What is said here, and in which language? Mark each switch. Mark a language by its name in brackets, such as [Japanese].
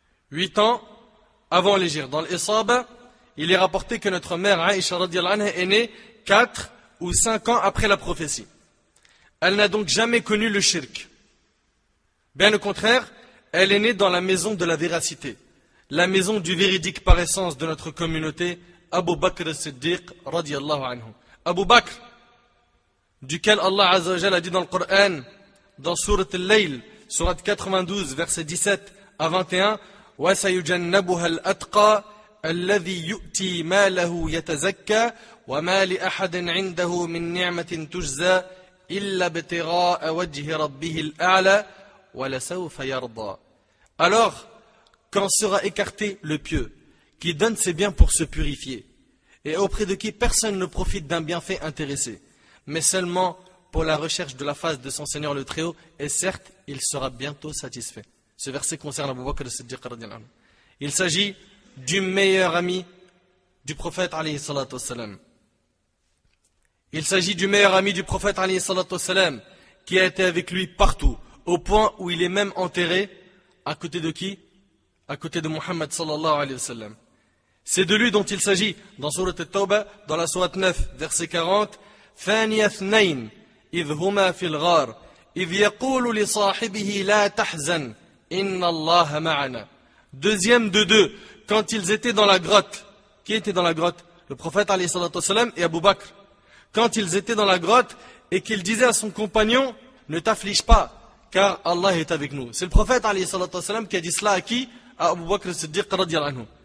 [French] 8 ans avant l'hégire. Dans l'Isaba, il est rapporté que notre mère Aïcha radiyallahu anha est née 4 ou 5 ans après la prophétie. Elle n'a donc jamais connu le shirk. Bien au contraire, elle est née dans la maison de la véracité, la maison du véridique par essence de notre communauté, Abu Bakr as-Siddiq radiyallahu anhu. Abu Bakr, duquel Allah Azza wa Jalla a dit dans le Coran, dans Surat Al-Layl, Surat 92, versets 17 à 21, [Arabic] وَسَيُجَنَّبُهَا الْأَتْقَى الَّذِي يُؤْتِي مَالَهُ يَتَزَكَّى وَمَا لِأَحَدٍ عِنْدَهُ مِنْ نِعْمَةٍ تُجْزَى إِلَّا ابْتِغَاءَ وَجْهِ رَبِّهِ الْأَعْلَى وَلَسَوْفَ يَرْضَى. [French] Alors, quand sera écarté le pieux, qui donne ses biens pour se purifier, et auprès de qui personne ne profite d'un bienfait intéressé, mais seulement pour la recherche de la face de son Seigneur le Très-Haut, et certes, il sera bientôt satisfait. Ce verset concerne Abu Bakr as-Siddiq radiyallahu anhu. Il s'agit du meilleur ami du prophète alayhi salatu wassalam. Il s'agit du meilleur ami du prophète alayhi salatu wassalam, qui a été avec lui partout, au point où il est même enterré, à côté de qui? À côté de Muhammad sallallahu alayhi wa sallam. C'est de lui dont il s'agit dans Surat At-Tawbah, dans la Surat 9, verset 40. [Arabic] ثاني اثنين إذ هما في الغار إذ يقول لصاحبه لا تحزن إن الله معنا. [French] Deuxième de deux, quand ils étaient dans la grotte. Qui était dans la grotte? Le prophète alayhi salatu wassalam et Abu Bakr. Quand ils étaient dans la grotte et qu'il disait à son compagnon, ne t'afflige pas, car Allah est avec nous. C'est le prophète alayhi salatu wassalam qui a dit cela à qui? À Abu Bakr as-Siddiq radiyallahu anhu.